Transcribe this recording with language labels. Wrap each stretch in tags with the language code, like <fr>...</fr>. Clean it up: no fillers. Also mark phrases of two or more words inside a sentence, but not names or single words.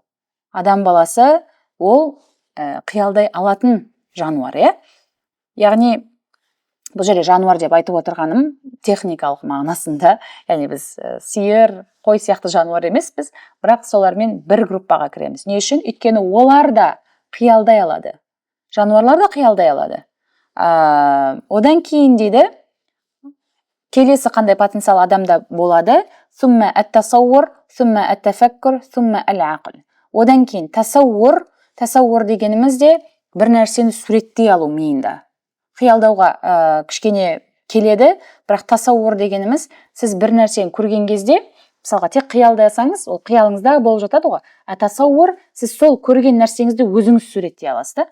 <kk>Адам баласы ол қиялдай алатын жануар, Яғни бұл жерде жануар деп айтып отырғаным техникалық мағынасында, яғни біз сиыр, қой сияқты жануар емеспіз, бірақ солармен бір группаға кіреміз. Не үшін? Өйткені олар да қиялдай алады. Жануарлар да қиялдай алады. Одан кейін дейді, келесі қандай потенциал адамда болады?</kk> <ar>ثم التصور، ثم التفكر، ثم العقل.</ar> <kk>Одан кейін тасаур дегеніміз де бір нәрсені суреттей алу миында. Қиялдауға кішкене келеді, бірақ тасаур дегеніміз, сіз бір нәрсені көрген кезде, мысалға, тек қиялдасаңыз, ол қиялыңызда болып жатады ғой. Тасаур, сіз сол көрген нәрсеңізді өзіңіз суреттей аласыз.</kk>